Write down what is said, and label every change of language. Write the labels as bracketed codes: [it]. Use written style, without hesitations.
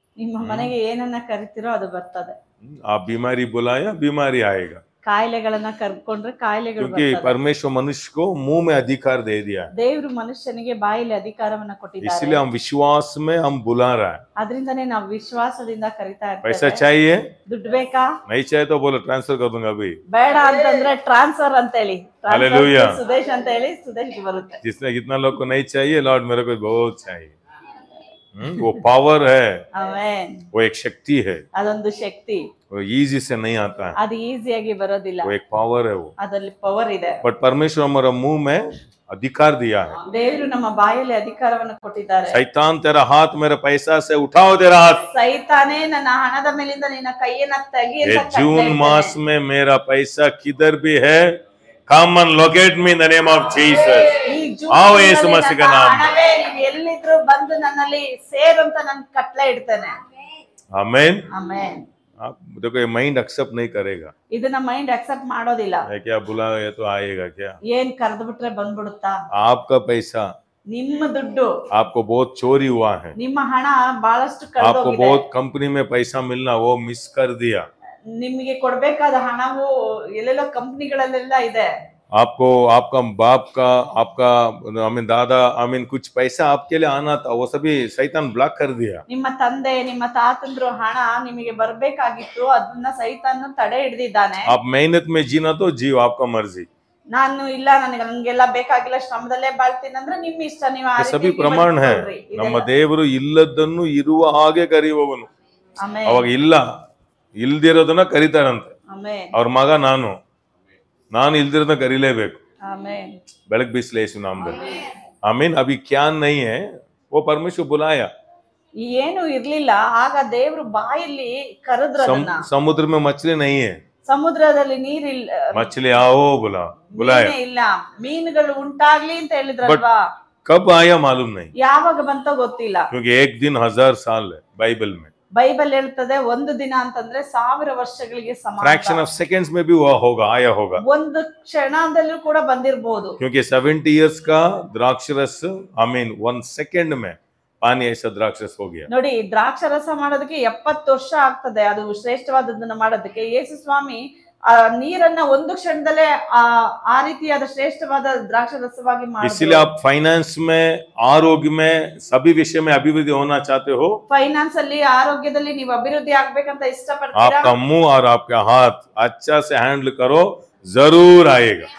[kn] ನಿಮ್ಮ ಮನೆಗೆ ಏನನ್ನ ಕರಿತೀರೋ ಅದು ಬರ್ತದೆ. [hi] आप बीमारी बुलाया बीमारी आएगा, [kn] ಕಾಯಿಲೆಗಳನ್ನ ಕರ್ಕೊಂಡ್ರೆ ಕಾಯಿಲೆಗಳು [hi] क्योंकि [kn] ಬರ್ತದೆ. [hi] परमेश्वर मनुष्य को मुंह में अधिकार दे दिया है। [kn] ದೇವರು ಮನುಷ್ಯನಿಗೆ ಬಾಯಲ್ಲಿ ಅಧಿಕಾರವನ್ನ ಕೊಟ್ಟಿದ್ದಾರೆ. [hi] इसलिए हम विश्वास में हम बुला रहा है। [kn] ಅದರಿಂದನೇ ನಾವು ವಿಶ್ವಾಸದಿಂದ ಕರಿತಾ [hi] पैसा [kn] ಇರ್ತೇವೆ. [hi] चाहिए, [kn] ದುಡ್ಡು ಬೇಕಾ? [hi] नहीं चाहिए तो बोलो ट्रांसफर कर दूंगा अभी। [kn] ಬೇಡ ಅಂತಂದ್ರೆ ಟ್ರಾನ್ಸ್ಫರ್ ಅಂತ ಹೇಳಿ, [en] Hallelujah. [kn] ಸುದೇಶ್ ಅಂತ ಹೇಳಿ ಸುದೇಶ್ಗೆ ಬರುತ್ತೆ. [hi] जिसने कितना लोग को नहीं चाहिए, लॉर्ड मेरे को बहुत चाहिए। वो पावर है, [kn] ಆಮೆನ್. [hi] वो एक शक्ति है, [kn] ಅದೊಂದು ಶಕ್ತಿ, [hi] वो इजी से नहीं आता है, [kn] ಅದು ಈಸಿಯಾಗಿ ಬರೋದಿಲ್ಲ. [hi] वो एक पावर है वो। [kn] ಅದರಲ್ಲಿ ಪವರ್ ಇದೆ. [hi] बट परमेश्वर हमारा मुंह में अधिकार दिया है। [kn] ದೇವರು ನಮ್ಮ ಬಾಯಲ್ಲಿ ಅಧಿಕಾರವನ್ನು ಕೊಟ್ಟಿದ್ದಾರೆ. [hi] शैतान तेरा हाथ मेरे पैसा से उठाओ, तेरा हाथ। [kn] ಸೈತಾನೇ ನನ್ನ ಹಣದ ಮೇಲಿಂದ ನಿನ್ನ ಕೈಯನ್ನ ತೆಗಿ [hi] ये [kn] ಅಂತ [hi] जून मास में मेरा पैसा किधर भी है, [en] come and locate me in the name of Jesus। [hi] आओ यीशु मसीह का नाम। [kn] ಹಣವೇ ನೀವು ಎಲ್ಲಿದ್ರು ಬಂದು ನನ್ನಲ್ಲಿ ಸೇರು ಅಂತ ನಾನು ಕಟ್ಲೆ ಇಡ್ತೇನೆ. [hi] आमीन। [kn] ಆಮೆನ್. [hi] आप देखो, ये माइंड एक्सेप्ट नहीं करेगा। [kn] ಇದನ್ನ ಮೈಂಡ್ ಅಕ್ಸೆಪ್ಟ್ ಮಾಡೋದಿಲ್ಲ. [hi] क्या बुलाया तो आएगा क्या? [kn] ಏನ್ ಕರೆದು ಬಿಟ್ರೆ ಬಂದ್ಬಿಡುತ್ತಾ? [hi] आपका पैसा, [kn] ನಿಮ್ಮ ದುಡ್ಡು, [hi] आपको बहुत चोरी हुआ है, [kn] ನಿಮ್ಮ ಹಣ ಬಹಳಷ್ಟು [hi] आपको [kn] ಕಳೆದೋಗಿದೆ. [hi] बहुत कंपनी में पैसा मिलना वो मिस कर दिया। [kn] ನಿಮಗೆ ಕೊಡ್ಬೇಕಾದ ಹಣವು ಎಲ್ಲೆಲ್ಲೋ ಕಂಪನಿಗಳಲ್ಲೆಲ್ಲ ಇದೆ. [hi] आपको आपका बाप का, आपका दादा कुछ पैसा आपके लिए आना था, वो सभी शैतान ब्लॉक कर दिया। [kn] ನಿಮ್ಮ ತಂದೆ ನಿಮ್ಮ ತಾತಂದ್ರು ಹಣ ನಿಮಗೆ ಬರ್ಬೇಕಾಗಿತ್ತು, ಅದನ್ನ ಸೈತಾನ ತಡೆ ಹಿಡಿದಿದ್ದಾನೆ. [hi] आप मेहनत में जीना तो जीव, आपका मर्जी। [kn] ನಾನು ಇಲ್ಲ ನನಗೆಲ್ಲ ಬೇಕಾಗಿಲ್ಲ ಶ್ರಮದಲ್ಲೇ ಬಾಳ್ತೀನಿ ಅಂದ್ರೆ ನಿಮ್ಮ ಇಷ್ಟ. ನೀವು ಆ [hi] सभी [kn] ರೀತಿ [hi] प्रमाण है। [kn] ಬದುಕ್ಕೊಳ್ರಿ. ನಮ್ಮ ದೇವರು ಇಲ್ಲದನ್ನು ಇರುವ ಹಾಗೆ ಕರೆಯುವವನು। ಆಮೆನ್. ಅವಾಗ ಇಲ್ದಿರೋದನ್ನ ಕರೀತಾರಂತೆ। ಆಮೆನ್. ಅವ್ರ ಮಗ ನಾನು ಇಲ್ದಿರೋದನ್ನ ಕರೀಲೇಬೇಕು। ಆಮೆನ್. ಬೆಳಕ್ ಬಿಸ್ಲೆ ಯೇಸು ನಾಮದಲ್ಲಿ। ಆಮೀನ್। [hi] अभी क्या नहीं है, वो परमेश्वर बुलाया। [kn] ಏನು ಇರ್ಲಿಲ್ಲ, ಆಗ ದೇವರು ಬಾಯಲ್ಲಿ ಕರೆದ್ರದನ್ನ. [hi] समुद्र में मछली नहीं है, [kn] ಸಮುದ್ರದಲ್ಲಿ ನೀರಿಲ್ಲ, [hi] मछली आओ बुलाया। [kn] ಇಲ್ಲ, ಮೀನುಗಳು ಉಂಟಾಗ್ಲಿ ಅಂತ ಹೇಳಿದ್ರಲ್ವಾ? [hi] कब आया मालूम नहीं, [kn] ಯಾವಾಗ ಬಂತ ಗೊತ್ತಿಲ್ಲ. [hi] क्योंकि एक दिन 1000 साल है बाइबल में। [kn] ಬೈಬಲ್ ಹೇಳ್ತದೆ ಒಂದು ದಿನ ಅಂತಂದ್ರೆ 1000 ವರ್ಷಗಳಿಗೆ ಸಮಾನ. [hi] फ्रैक्शन ऑफ सेकंड्स में भी हुआ होगा, आया होगा। [kn] ಒಂದು ಕ್ಷಣದಲ್ಲೂ ಕೂಡ ಬಂದಿರಬಹುದು। [hi] क्योंकि 70 इयर्स का द्राक्षरस 1 सेकंड में पानी ऐसा द्राक्षरस हो गया। [kn] ನೋಡಿ, ದ್ರಾಕ್ಷರಸ ಮಾಡೋದಕ್ಕೆ 70 ವರ್ಷ ಆಗ್ತದೆ, ಅದು ಶ್ರೇಷ್ಠವಾದದನ್ನ ಮಾಡೋದಕ್ಕೆ. ಯೇಸು ಸ್ವಾಮಿ ನೀರನ್ನ ಒಂದು ಕ್ಷಣದಲ್ಲೇ ಆ ರೀತಿಯಾದ ಶ್ರೇಷ್ಠವಾದ ದ್ರಾಕ್ಷರಸವಾಗಿ ಮಾಡಿದ್ರು। [hi] इसलिए आप फाइनेंस में, आरोग्य में, सभी विषय में अभिवृद्धि होना चाहते हो, [kn] ಫೈನಾನ್ಸ್ ಅಲ್ಲಿ, ಆರೋಗ್ಯದಲ್ಲಿ ನೀವು ಅಭಿವೃದ್ಧಿ ಆಗ್ಬೇಕಂತ ಇಷ್ಟಪಡ್ತೀರಾ? [hi] आपका मुंह और आपका हाथ अच्छा से हैंडल करो, जरूर आएगा।